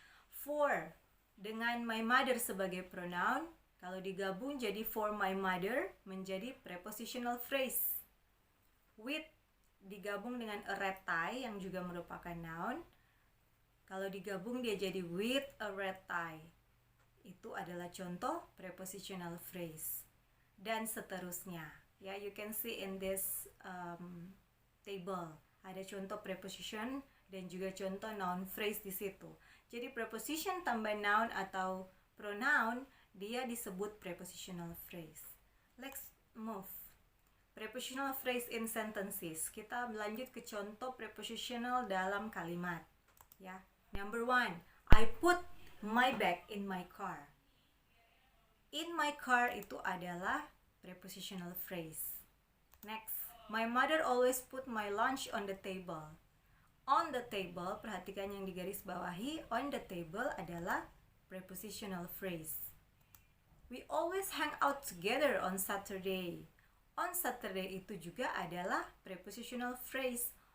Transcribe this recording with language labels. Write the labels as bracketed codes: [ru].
[en] For [id] dengan [en] my mother [id] sebagai pronoun, kalau digabung jadi [en] for my mother [id] menjadi prepositional phrase. [en] With [id] digabung dengan [en] a red tie [id] yang juga merupakan noun. Kalau digabung dia jadi [en] with a red tie. [id] Itu adalah contoh prepositional phrase. Dan seterusnya. Ya, [en] you can see in this table. [id] Ada contoh preposition dan juga contoh noun phrase di situ. Jadi preposition tambah noun atau pronoun dia disebut prepositional phrase. [en] Let's move. Prepositional phrase in sentences. [id] Kita lanjut ke contoh prepositional dalam kalimat. Ya. [en] Number 1. I put my bag in my car. In my car [id] itu adalah [en] prepositional phrase. Next. My mother always put my lunch on the table. On the table, [id] perhatikan yang digaris bawahi. [en] On the table [id] adalah [en] prepositional phrase. We always hang out together on Saturday. On Saturday [id] itu juga adalah [en] prepositional phrase.